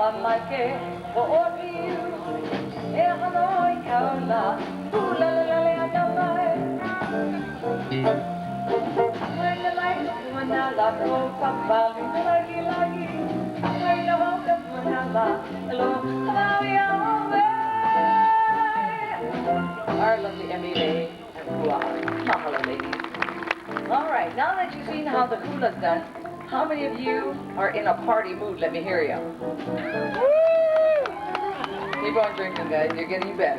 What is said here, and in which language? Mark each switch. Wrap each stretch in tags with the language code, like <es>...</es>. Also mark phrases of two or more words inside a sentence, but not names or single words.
<en>ke o piu e hanoi kaula la la la la la mai la mai mana la ko papa lagi lagi mai la ho mana la lo our lovely Emily and Kua. Mahalo, ladies. All right, now that you've seen how the hula's done, how many of you are in a party mood? Let me hear you. Keep on drinking, guys. You're getting better.</en>